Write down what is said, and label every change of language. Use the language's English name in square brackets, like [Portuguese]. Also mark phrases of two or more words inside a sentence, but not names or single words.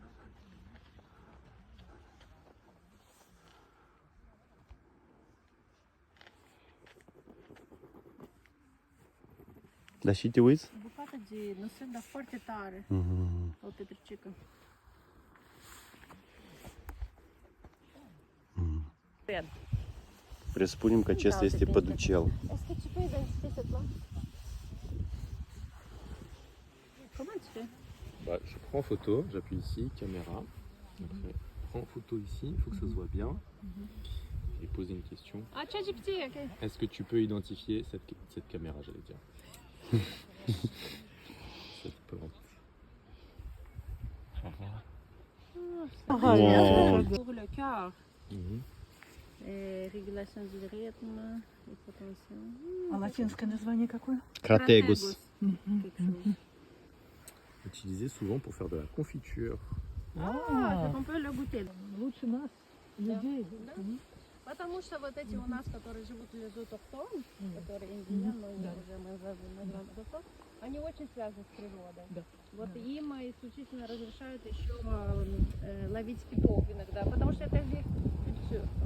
[Romanian] Dar și te uiți? Bucată de nisip, dar foarte tare. O petricică. Red. Presupunem că acesta este păducel. [French] Est-ce que tu peux identifier cette plante? Comment tu fais? Bah, je prends photo, j'appuie ici, caméra. Après, prends photo ici, il faut que ça se voit bien. Et poser une question. Ah, ChatGPT, ok. Est-ce que tu peux identifier cette caméra, j'allais dire cette plante. Wow. Pour le cœur. Mhm. Régulation du rythme, hypotension. [Russian] А латинское название какое? Crategus. [French] Quelque chose. Utilisé souvent pour faire de la confiture. Ah, donc on peut le goûter. [Russian] Лучше нас, людей. Потому что вот эти у нас, которые живут [French] les autochtones, [Russian] которые индианы, но уже мы называем autochtones, они очень связаны с природой. Да. Вот им исключительно разрешают еще ловить китов иногда, потому что это же культура.